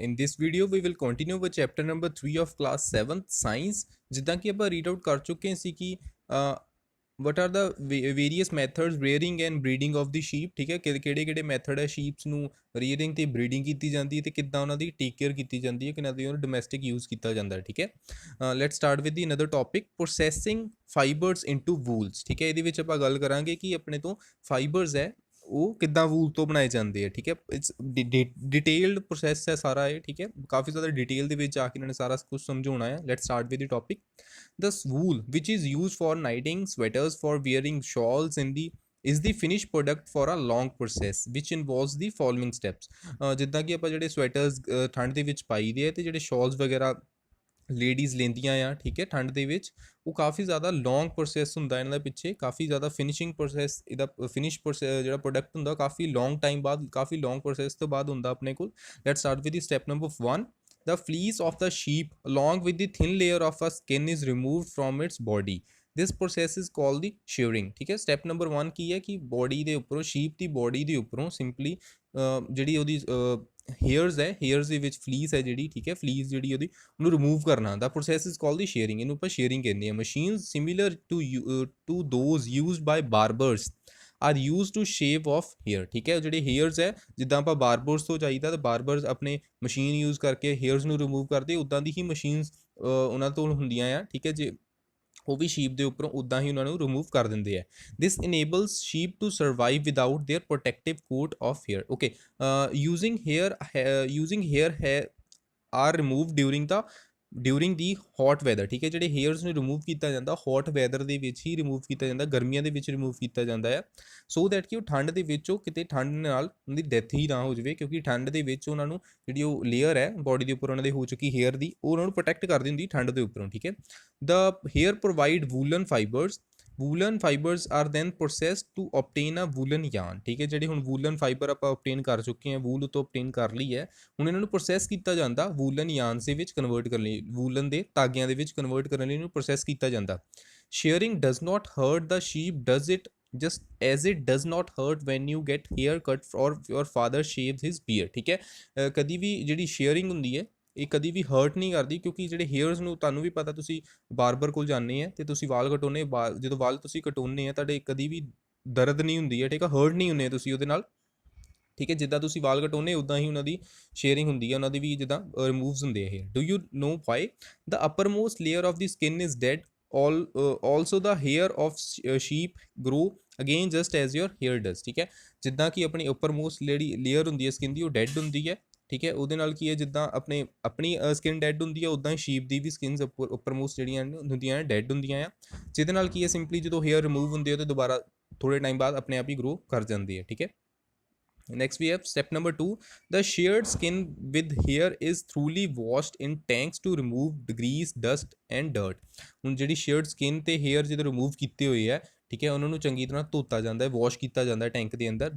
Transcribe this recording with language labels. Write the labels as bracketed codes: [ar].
[en] In this video we will continue with chapter number 3 of class 7th science. [pa] ਜਿੱਦਾਂ ਕਿ ਆਪਾਂ read out ਕਰ ਚੁੱਕੇ ਸੀ ਕਿ [en] what are the various methods rearing and breeding of the sheep, [pa] ਠੀਕ ਹੈ, ਕਿਹੜੇ ਕਿਹੜੇ ਮੈਥਡ ਹੈ ਸ਼ੀਪਸ ਨੂੰ ਰੀਅਰਿੰਗ ਤੇ ਬਰੀਡਿੰਗ ਕੀਤੀ ਜਾਂਦੀ ਹੈ ਤੇ ਕਿੱਦਾਂ ਉਹਨਾਂ ਦੀ ਟੇਕ ਕੇਅਰ ਕੀਤੀ ਜਾਂਦੀ ਹੈ, ਕਿੰਨਾ ਦੀ ਉਹਨੂੰ ਡੋਮੈਸਟਿਕ ਯੂਜ਼ ਕੀਤਾ ਜਾਂਦਾ ਹੈ। ਠੀਕ ਹੈ, [en] Let's start with the another topic, processing fibres into wools. [pa] ਠੀਕ ਹੈ, ਇਹਦੇ ਵਿੱਚ ਆਪਾਂ ਗੱਲ ਕਰਾਂਗੇ ਕਿ ਆਪਣੇ ਤੋਂ ਫਾਈਬਰਸ ਹੈ ਉਹ ਕਿੱਦਾਂ ਵੂਲ ਤੋਂ ਬਣਾਏ ਜਾਂਦੇ ਆ। ਠੀਕ ਹੈ, [en] it's detailed process [pa] ਹੈ ਸਾਰਾ ਇਹ। ਠੀਕ ਹੈ, ਕਾਫੀ ਜ਼ਿਆਦਾ ਡਿਟੇਲ ਦੇ ਵਿੱਚ ਜਾ ਕੇ ਇਹਨਾਂ ਨੇ ਸਾਰਾ ਕੁਝ ਸਮਝਾਉਣਾ ਹੈ। [en] Let's start with the topic. The wool, which is used for knitting sweaters, for wearing shawls, is the finished product for a long process which involves the following steps। [pa] ਜਿੱਦਾਂ ਕਿ ਆਪਾਂ ਜਿਹੜੇ ਸਵੈਟਰਸ ਠੰਡ ਦੇ ਵਿੱਚ ਪਾਈ ਦੇ ਆ ਤੇ ਜਿਹੜੇ ਸ਼ਾਲਸ ਵਗੈਰਾ ਲੇਡੀਜ਼ ਲੈਂਦੀਆਂ ਆ, ਠੀਕ ਹੈ, ਠੰਡ ਦੇ ਵਿੱਚ, ਉਹ ਕਾਫੀ ਜ਼ਿਆਦਾ ਲੌਂਗ ਪ੍ਰੋਸੈਸ ਹੁੰਦਾ ਇਹਨਾਂ ਦਾ ਪਿੱਛੇ, ਕਾਫੀ ਜ਼ਿਆਦਾ ਫਿਨਿਸ਼ਿੰਗ ਪ੍ਰੋਸੈਸ, ਇਹਦਾ ਫਿਨਿਸ਼ ਪ੍ਰੋਸੈਸ ਜਿਹੜਾ ਪ੍ਰੋਡਕਟ ਹੁੰਦਾ ਕਾਫੀ ਲੌਂਗ ਟਾਈਮ ਬਾਅਦ, ਕਾਫੀ ਲੌਂਗ ਪ੍ਰੋਸੈਸ ਤੋਂ ਬਾਅਦ ਹੁੰਦਾ ਆਪਣੇ ਕੋਲ। [en] Let start with the step number 1। The fleece of the sheep along with the thin layer of a skin is removed from its body। This process is called the shearing। [pa] ਠੀਕ ਹੈ, step number 1 ਕੀ ਹੈ ਕਿ body ਦੇ ਉੱਪਰੋਂ, sheep ਦੀ body ਦੇ ਉੱਪਰੋਂ simply ਜਿਹੜੀ ਉਹਦੀ ਹੇਅਰਸ ਹੈ, ਹੇਅਰਸ ਦੇ ਵਿੱਚ ਫਲੀਸ ਹੈ ਜਿਹੜੀ, ਠੀਕ ਹੈ, ਫਲੀਸ ਜਿਹੜੀ ਉਹਦੀ, ਉਹਨੂੰ ਰਿਮੂਵ ਕਰਨਾ। [en] The process is called the shearing. [pa] ਇਹਨੂੰ ਆਪਾਂ ਸ਼ੇਅਰਿੰਗ ਕਹਿੰਦੇ ਆ। [en] Machines similar to those used by barbers are use to shave off hair. [pa] ਠੀਕ ਹੈ, ਜਿਹੜੇ ਹੇਅਰਸ ਹੈ, ਜਿੱਦਾਂ ਆਪਾਂ ਬਾਰਬਰਸ ਤੋਂ ਜਾਈਦਾ ਤਾਂ ਬਾਰਬਰਸ ਆਪਣੇ ਮਸ਼ੀਨ ਯੂਜ਼ ਕਰਕੇ ਹੇਅਰਸ ਨੂੰ ਰਿਮੂਵ ਕਰਦੇ, ਉੱਦਾਂ ਦੀ ਹੀ ਮਸ਼ੀਨਸ ਉਹਨਾਂ ਤੋਂ ਹੁੰਦੀਆਂ ਆ। ਠੀਕ ਹੈ, ਜੇ ਉਹ ਵੀ ਸ਼ੀਪ ਦੇ ਉੱਪਰੋਂ ਉੱਦਾਂ ਹੀ ਉਹਨਾਂ ਨੂੰ ਰਿਮੂਵ ਕਰ ਦਿੰਦੇ ਆ। [en] This enables sheep to survive without their protective coat of hair. Okay, using hair are remove during the hot weather. [pa] ਠੀਕ ਹੈ, ਜਿਹੜੇ ਹੇਅਰਸ ਨੂੰ ਰਿਮੂਵ ਕੀਤਾ ਜਾਂਦਾ ਹੌਟ ਵੈਦਰ ਦੇ ਵਿੱਚ ਹੀ ਰਿਮੂਵ ਕੀਤਾ ਜਾਂਦਾ, ਗਰਮੀਆਂ ਦੇ ਵਿੱਚ ਰਿਮੂਵ ਕੀਤਾ ਜਾਂਦਾ ਆ, [en] so that [pa] ਕਿ ਉਹ ਠੰਡ ਦੇ ਵਿੱਚ ਉਹ ਕਿਤੇ ਠੰਡ ਨਾਲ ਉਹਦੀ ਡੈਥ ਹੀ ਨਾ ਹੋ ਜਾਵੇ, ਕਿਉਂਕਿ ਠੰਡ ਦੇ ਵਿੱਚ ਉਹਨਾਂ ਨੂੰ ਜਿਹੜੀ ਉਹ ਲੇਅਰ ਹੈ ਬੋਡੀ ਦੇ ਉੱਪਰ ਉਹਨਾਂ ਦੇ ਹੋ ਚੁੱਕੀ ਹੇਅਰ ਦੀ, ਉਹ ਉਹਨਾਂ ਨੂੰ ਪ੍ਰੋਟੈਕਟ ਕਰਦੀ ਹੁੰਦੀ ਠੰਡ ਦੇ ਉੱਪਰੋਂ। ਠੀਕ ਹੈ, [en] the hair provide woolen fibers। woolen fibers are then processed to obtain a woolen yarn। [pa] ਠੀਕ ਹੈ, ਜਿਹੜੇ ਹੁਣ woolen fiber ਆਪਾਂ obtain ਕਰ ਚੁੱਕੇ ਹਾਂ, ਵੂਲ ਤੋਂ obtain ਕਰ ਲਈ ਹੈ, ਹੁਣ ਇਹਨਾਂ ਨੂੰ ਪ੍ਰੋਸੈਸ ਕੀਤਾ ਜਾਂਦਾ woolen yarns ਦੇ ਵਿੱਚ ਕਨਵਰਟ ਕਰਨ ਲਈ, ਵੂਲਨ ਦੇ ਧਾਗਿਆਂ ਦੇ ਵਿੱਚ ਕਨਵਰਟ ਕਰਨ ਲਈ ਇਹਨੂੰ ਪ੍ਰੋਸੈਸ ਕੀਤਾ ਜਾਂਦਾ। [en] shearing does not hurt the sheep, does it, just as it does not hurt when you get hair cut or your father shaves his beard। [pa] ਠੀਕ ਹੈ, ਕਦੀ ਵੀ ਜਿਹੜੀ ਸ਼ੇਅਰਿੰਗ ਹੁੰਦੀ ਹੈ ਇਹ ਕਦੀ ਵੀ ਹਰਟ ਨਹੀਂ ਕਰਦੀ, ਕਿਉਂਕਿ ਜਿਹੜੇ ਹੇਅਰਸ ਨੂੰ, ਤੁਹਾਨੂੰ ਵੀ ਪਤਾ, ਤੁਸੀਂ ਬਾਰਬਰ ਕੋਲ ਜਾਂਦੇ ਆ ਤੇ ਤੁਸੀਂ ਵਾਲ ਕਟਾਉਂਦੇ, ਜਦੋਂ ਵਾਲ ਤੁਸੀਂ ਕਟਾਉਂਦੇ ਆ ਤੁਹਾਡੇ ਕਦੀ ਵੀ ਦਰਦ ਨਹੀਂ ਹੁੰਦੀ ਹੈ। ਠੀਕ ਹੈ, ਹਰਟ ਨਹੀਂ ਹੁੰਦੇ ਤੁਸੀਂ ਉਹਦੇ ਨਾਲ। ਠੀਕ ਹੈ, ਜਿੱਦਾਂ ਤੁਸੀਂ ਵਾਲ ਕਟਾਉਂਦੇ ਉੱਦਾਂ ਹੀ ਉਹਨਾਂ ਦੀ ਸ਼ੇਅਰਿੰਗ ਹੁੰਦੀ ਹੈ, ਉਹਨਾਂ ਦੀ ਵੀ ਜਿੱਦਾਂ ਰਿਮੂਵਸ ਹੁੰਦੇ ਆ hair. [en] Do you know why the upper most layer of the skin is dead, also the hair of sheep grow again just as your hair does. [pa] ਠੀਕ ਹੈ, ਜਿੱਦਾਂ ਕਿ ਆਪਣੀ ਉੱਪਰ ਮੋਸਟ ਜਿਹੜੀ ਲੇਅਰ ਹੁੰਦੀ ਹੈ ਸਕਿਨ ਦੀ ਉਹ ਡੈਡ ਹੁੰਦੀ ਹੈ। ਠੀਕ ਹੈ, ਉਹਦੇ ਨਾਲ ਕੀ ਹੈ, ਜਿੱਦਾਂ ਆਪਣੀ ਸਕਿਨ ਡੈਡ ਹੁੰਦੀ ਹੈ, ਉੱਦਾਂ ਹੀ ਸ਼ੀਪ ਦੀ ਵੀ ਸਕਿਨਸ ਉੱਪਰ ਮੋਸਟ ਜਿਹੜੀਆਂ ਹੁੰਦੀਆਂ ਡੈਡ ਹੁੰਦੀਆਂ ਆ, ਜਿਹਦੇ ਨਾਲ ਕੀ ਹੈ, ਸਿੰਪਲੀ ਜਦੋਂ ਹੇਅਰ ਰਿਮੂਵ ਹੁੰਦੇ ਆ ਤੇ ਦੁਬਾਰਾ ਥੋੜੇ ਟਾਈਮ ਬਾਅਦ ਆਪਣੇ ਆਪ ਹੀ ਗਰੋ ਕਰ ਜਾਂਦੀ ਹੈ। ਠੀਕ ਹੈ, [en] next we have step number 2। the sheared skin with hair is thoroughly washed in tanks to remove grease, dust and dirt। [pa] ਹੁਣ ਜਿਹੜੀ sheared skin ਤੇ hair ਜਦੋਂ ਰਿਮੂਵ ਕੀਤੇ ਹੋਏ ਹੈ, ਠੀਕ ਹੈ, ਉਹਨਾਂ ਨੂੰ ਚੰਗੀ ਤਰ੍ਹਾਂ ਧੋਤਾ ਜਾਂਦਾ ਹੈ, ਵਾਸ਼ ਕੀਤਾ ਜਾਂਦਾ ਹੈ ਟੈਂਕ ਦੇ ਅੰਦਰ।